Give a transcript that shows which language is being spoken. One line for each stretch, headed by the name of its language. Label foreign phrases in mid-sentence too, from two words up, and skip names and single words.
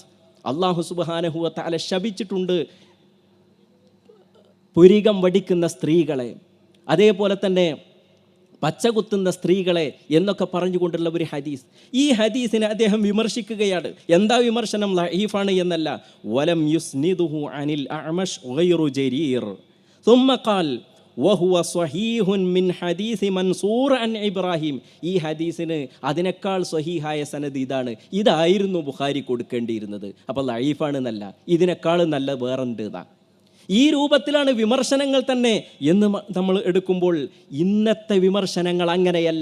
Malayalam: അല്ലാഹു
Arabic: سبحانه وتعالى
Malayalam: ശപിച്ചിട്ടുണ്ട് പുരികം വടിക്കുന്ന സ്ത്രീകളെ, അതേപോലെ തന്നെ പച്ചകുത്തുന്ന സ്ത്രീകളെ എന്നൊക്കെ പറഞ്ഞുകൊണ്ടുള്ള ഒരു ഹദീസ്. ഈ ഹദീസിനെ അദ്ദേഹം വിമർശിക്കുകയാണ്. എന്താ വിമർശനം? ലഈഫാണ് എന്നല്ല.
Arabic: ولم يسنده عن الأعمش غير جرير ثم قال وهو صحيح من حديث منصور عن ഇബ്രാഹിം.
Malayalam: ഈ ഹദീസിന് അതിനേക്കാൾ സ്വഹീഹായ സനദ് ഇതാണ്, ഇതായിരുന്നു ബുഖാരി കൊടുക്കേണ്ടിയിരുന്നത്. അപ്പോൾ ലഈഫാണ് എന്നല്ല, ഇതിനേക്കാൾ നല്ല വേറെന്ത് ഇതാ. ഈ രൂപത്തിലാണ് വിമർശനങ്ങൾ തന്നെ എന്ന് നമ്മൾ എടുക്കുമ്പോൾ ഇന്നത്തെ വിമർശനങ്ങൾ അങ്ങനെയല്ല.